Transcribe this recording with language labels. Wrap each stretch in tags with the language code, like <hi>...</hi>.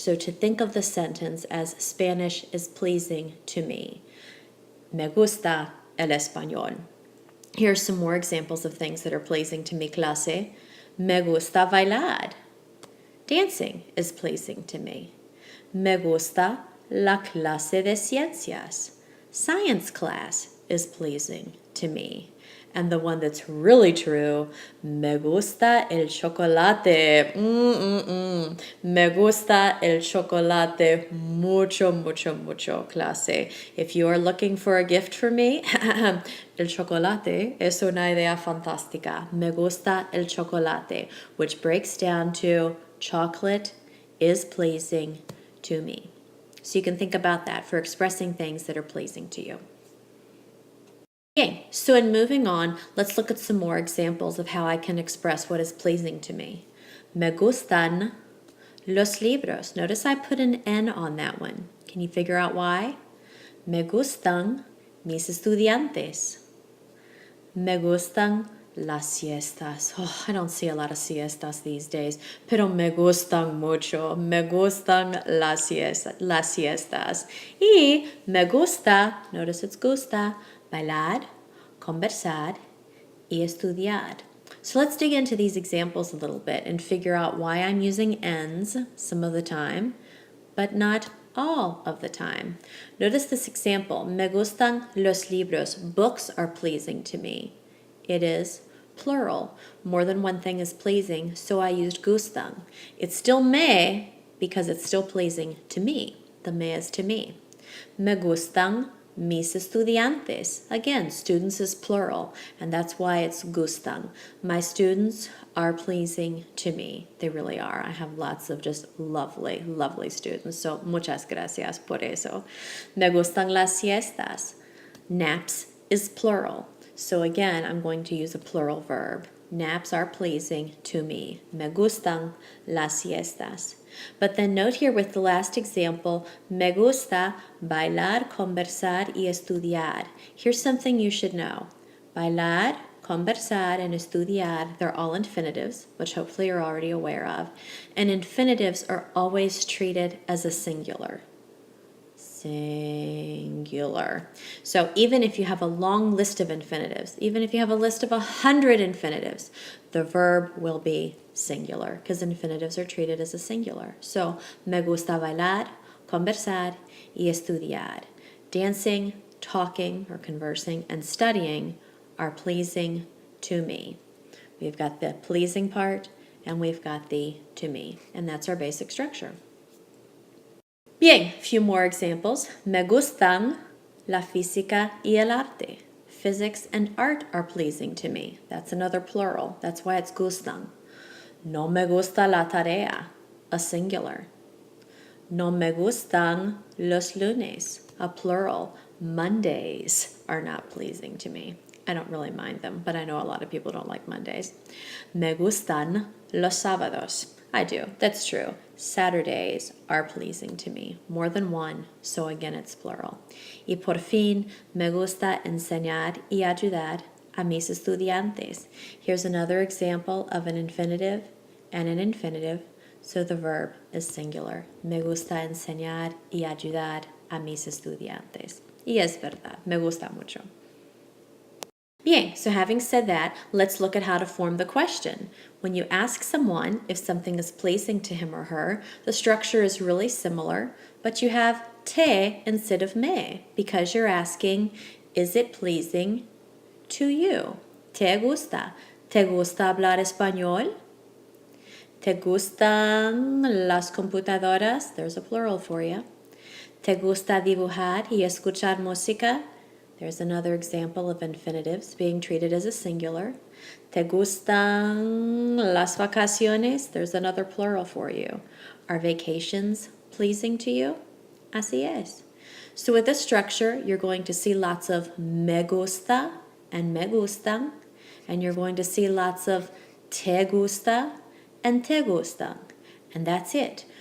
<en>So to think of the sentence as Spanish is pleasing to me.</en> <es>Me gusta el español.</es> <en>Here are some more examples of things that are pleasing to</en> <es>mi clase. Me gusta bailar.</es> <en>Dancing is pleasing to me.</en> <es>Me gusta la clase de ciencias.</es> <en>Science class is pleasing to me. And the one that's really true,</en> <es>me gusta el chocolate. Me gusta el chocolate mucho, mucho, mucho, clase.</es> <en>If you are looking for a gift for me,</en> <es>el chocolate es una idea fantástica. Me gusta el chocolate,</es> <en>which breaks down to chocolate is pleasing to me. So you can think about that for expressing things that are pleasing to you. Okay, so in moving on, let's look at some more examples of how I can express what is pleasing to me.</en> <es>Me gustan los libros.</es> <en>Notice I put an N on that one. Can you figure out why?</en> <es>Me gustan mis estudiantes. Me gustan las siestas.</es> <en>Oh, I don't see a lot of siestas these days,</en> <es>pero me gustan mucho. Me gustan las siestas. Y me gusta,</es> <en>notice it's</en> <es>gusta, bailar, conversar, y estudiar.</es> <en>So let's dig into these examples a little bit and figure out why I'm using N's some of the time, but not all of the time. Notice this example.</en> <es>Me gustan los libros.</es> <en>Books are pleasing to me. It is plural. More than one thing is pleasing, so I used gustan. It's still me because it's still pleasing to me. The me is to me.</en> <es>Me gustan mis estudiantes.</es> <en>Again, students is plural, and that's why it's gustan. My students are pleasing to me. They really are. I have lots of just lovely, lovely students, so</en> <es>muchas gracias por eso. Me gustan las siestas.</es> <en>Naps is plural. So again, I'm going to use a plural verb. Naps are pleasing to me.</en> <es>Me gustan las siestas.</es> <en>But then note here with the last example,</en> <es>me gusta bailar, conversar y estudiar.</es> <en>Here's something you should know. Bailar, conversar, and estudiar, they're all infinitives, which hopefully you're already aware of. And infinitives are always treated as a singular. Singular. So even if you have a long list of infinitives, even if you have a list of 100 infinitives, the verb will be singular because infinitives are treated as a singular.</en> <es>So, me gusta bailar, conversar y estudiar.</es> <en>Dancing, talking or conversing, and studying are pleasing to me. We've got the pleasing part and we've got the to me, and that's our basic structure.</en> <es>Bien,</es> <en>a few more examples.</en> <es>Me gustan la física y el arte.</es> <en>Physics and art are pleasing to me. That's another plural. That's why it's gustan.</en> <es>No me gusta la tarea,</es> <en>a singular.</en> <es>No me gustan los lunes,</es> <en>a plural. Mondays are not pleasing to me. I don't really mind them, but I know a lot of people don't like Mondays.</en> <es>Me gustan los sábados.</es> <en>I do, that's true. Saturdays are pleasing to me, more than one, so again it's plural.</en> <es>Y por fin, me gusta enseñar y ayudar a mis estudiantes.</es> <en>Here's another example of an infinitive and an infinitive, so the verb is singular.</en> <es>Me gusta enseñar y ayudar a mis estudiantes. Y es verdad, me gusta mucho. Bien,</es> <en>so having said that, let's look at how to form the question. When you ask someone if something is pleasing to him or her, the structure is really similar, but you have te instead of me because you're asking, is it pleasing to you?</en> <es>¿Te gusta? ¿Te gusta hablar español? ¿Te gustan las computadoras?</es> <en>There's a plural for you.</en> <es>¿Te gusta dibujar y escuchar música?</es> <en>There's another example of infinitives being treated as a singular.</en> <es>¿Te gustan las vacaciones?</es> <en>There's another plural for you. Are vacations pleasing to you?</en> <es>Así es.</es> <en>So with this structure, you're going to see lots of me gusta and me gustan, and you're going to see lots of te gusta and te gustan, and that's it.</en>